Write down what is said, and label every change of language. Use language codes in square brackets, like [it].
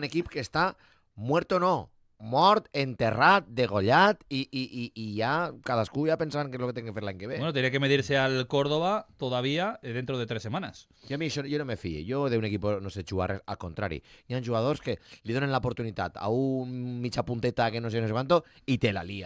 [ca] un equip que està muerto o no, mort, enterrat, degollat i ja cadascú ja pensant que és el que té que fer l'any que ve. [es] Bueno, tiene que medirse al Córdoba todavía dentro de 3 semanas. [ca] Jo a mi això, jo no me fie. Jo d'un equip no sé jugar res, al contrari. Hi ha jugadors que li donen l'oportunitat a un mitja punteta que no sé quanto i te la lia.